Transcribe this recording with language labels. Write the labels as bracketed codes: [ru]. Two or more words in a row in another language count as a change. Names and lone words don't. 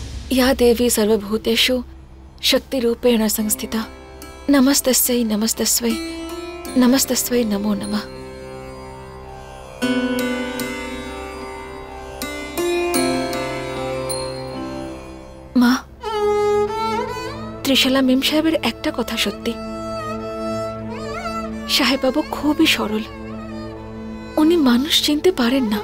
[sa] या देवी सर्वभूतेषु शक्तिरूपेण संस्थिता नमस्तस्यै नमस्तस्यै नमस्तस्यै नमो नमः। [bn] মা, ত্রিশালা মেম সাহেবের একটা কথা সত্যি, সাহেববাবু খুবই সরল। উনি মানুষ চিনতে পারেন না।